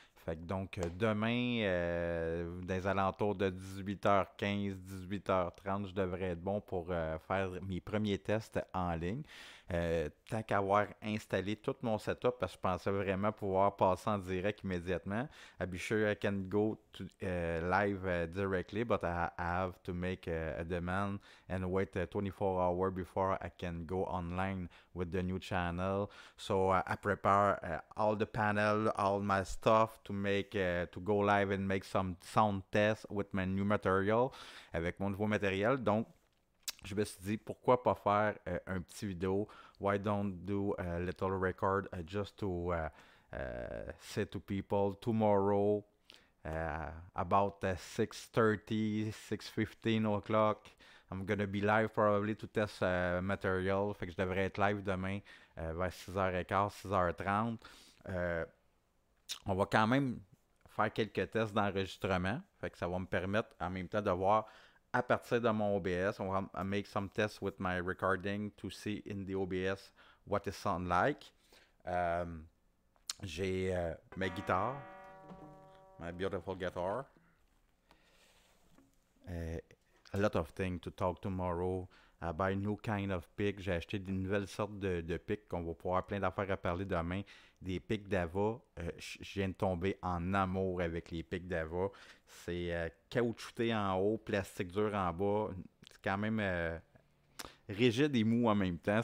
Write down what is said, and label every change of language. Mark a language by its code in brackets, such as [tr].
[fr] Fait que donc demain, dans les alentours de 18h15, 18h30, je devrais être bon pour faire mes premiers tests en ligne. Tant qu'avoir installé tout mon setup, parce que je pensais vraiment pouvoir passer en direct immédiatement. [en] I'll be sure I can go to, live directly, but I have to make a demand and wait 24 hours before I can go online with the new channel. So I prepare all the panel, all my stuff to make to go live and make some sound tests with my new material, [fr] avec mon nouveau matériel. Donc je me suis dit pourquoi pas faire un petit vidéo. [en] Why don't do a little record just to say to people tomorrow about 6:30, 6:15 o'clock. I'm gonna be live probably to test material. [fr] Fait que je devrais être live demain vers 6h15, 6h30. Euh, on va quand même faire quelques tests d'enregistrement. Fait que ça va me permettre en même temps de voir à partir de mon OBS. On va [en] make some tests with my recording to see in the OBS what it sound like. [fr] J'ai ma guitare, [en] my beautiful guitar. A lot of things to talk tomorrow. I buy new kind of pick. [fr] J'ai acheté des nouvelles sortes de picks qu'on va pouvoir plein d'affaires à parler demain. Des picks d'Ava. Je viens de tomber en amour avec les picks d'Ava. C'est caoutchouté en haut, plastique dur en bas. C'est quand même rigide et mou en même temps.